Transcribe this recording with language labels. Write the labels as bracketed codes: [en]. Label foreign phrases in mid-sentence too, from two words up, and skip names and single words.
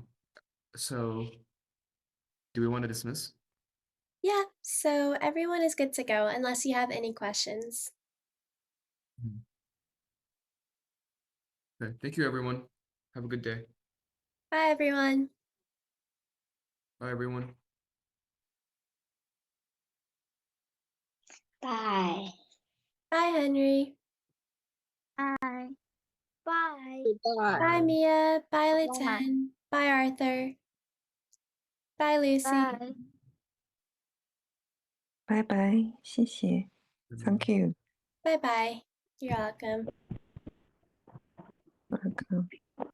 [en] So do we want to dismiss? Yeah, so everyone is good to go unless you have any questions. Okay, thank you everyone. Have a good day. Bye, everyone. Bye everyone. Bye. Bye, Henry. Bye. Bye. Goodbye. Bye, Mia. Bye, Bye. Liten. Bye, Arthur. Bye, Lucy. Bye. [zh] 拜拜，谢谢 ， [en] Thank you， Bye bye. You're welcome. welcome。